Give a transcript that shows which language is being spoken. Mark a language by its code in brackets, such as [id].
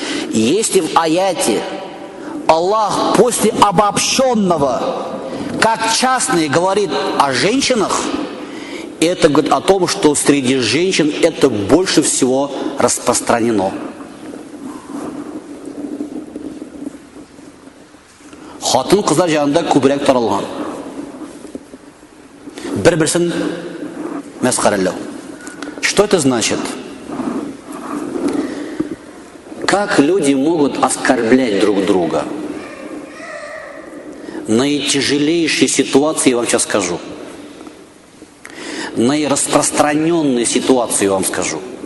[ru] Если в аяте Аллах после обобщенного, как частный, говорит о женщинах, это говорит о том, что среди женщин это больше всего распространено. [tt] Хатын кызлар жанында көбірек таралған. Бір-бірсін мәсқараллау. [ru] Что это значит? Как люди могут оскорблять друг друга? Наитяжелейшие ситуации я вам сейчас скажу. Наираспространенные ситуации вам скажу.